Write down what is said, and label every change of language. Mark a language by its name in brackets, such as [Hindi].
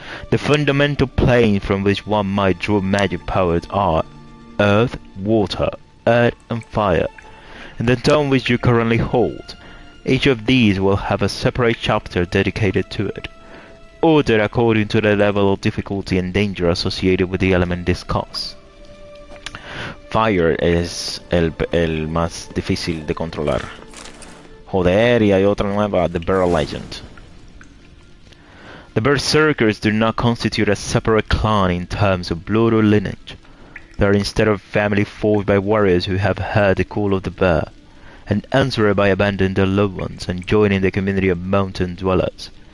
[English] The fundamental plane from which one might draw magic powers are earth, water, earth and fire, and the tome which you currently hold. Each of these will have a separate chapter dedicated to it, ordered according to the level of difficulty and danger associated with the element discussed. [Spanish] Fire es el más difícil de controlar. Joder, y hay otra nueva, The Bear Legend. [English] The Berserkers do not constitute a separate clan in terms of blood or lineage. They are instead a family forged by warriors who have heard the call of the bear, and answered by abandoning their loved ones and joining the community of mountain dwellers.